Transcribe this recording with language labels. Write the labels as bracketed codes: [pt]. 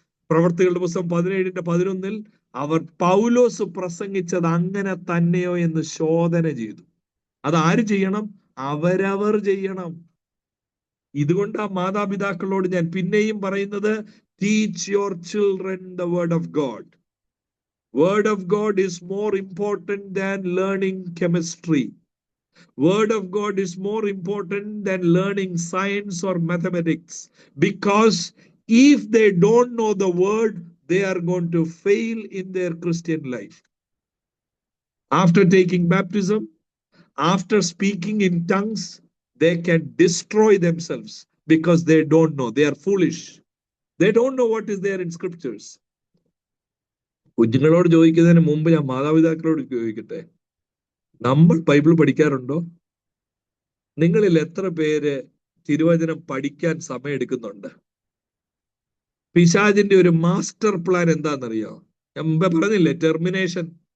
[ml] പ്രവർത്തികളുടെ പുസ്തകം 17:11 അവർ പൗലോസ് പ്രസംഗിച്ചത് അങ്ങനെ തന്നെയോ എന്ന് ശോധന ചെയ്തു. അത് ആര് ചെയ്യണം? അവരവർ ചെയ്യണം. ഇതുകൊണ്ട് ആ മാതാപിതാക്കളോട് ഞാൻ പിന്നെയും പറയുന്നത്, [en] Teach your children the word of God. Word of God is more important than learning chemistry. Word of God is more important than learning science or mathematics. Because if they don't know the word, they are going to fail in their Christian life. After taking baptism, after speaking in tongues, they can destroy themselves because they don't know. They are foolish. They don't know what is there in scriptures. [ml] കുഞ്ഞുങ്ങളോട് ചോദിക്കുന്നതിന് മുമ്പ് ഞാൻ മാതാപിതാക്കളോട് ചോദിക്കട്ടെ, നമ്മൾ Bible പഠിക്കാറുണ്ടോ? നിങ്ങളിൽ എത്ര പേര് തിരുവചനം പഠിക്കാൻ സമയം എടുക്കുന്നുണ്ട്? പിശാചിന്റെ ഒരു മാസ്റ്റർ പ്ലാൻ എന്താണെന്നറിയോ? ഞാൻ മുമ്പേ പറഞ്ഞില്ലേ, ടെർമിനേഷൻ.